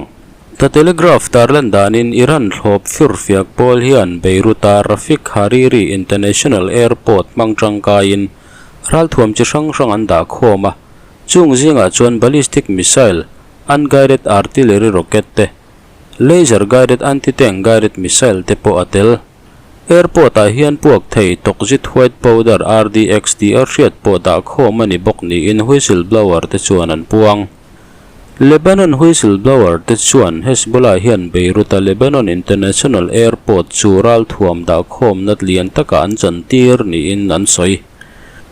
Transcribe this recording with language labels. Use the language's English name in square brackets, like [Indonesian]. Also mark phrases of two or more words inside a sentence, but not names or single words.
[Hmar] Ta Telegraph tarlan danin Iran hlop furfiak pol hian Beirut a Rafik Hariri International Airport mangtangkain ralthuam chi hrang an da khoma. Chung zinga chuan [English] ballistic missile, unguided artillery rocket [Hmar] te, [English] laser guided anti-tank guided missile [Hmar] te po atel. Airport a hian puak thei tokzit [English] white powder [Hmar] RDXD a hriat po da khoma ni bok ni in whistleblower te chuan an puang. Lebanon whistleblower te chuan Hezbollah hian Beirut a Lebanon International Airport chu ralthuam da khom nat lian taka an chan tir ni in an soi.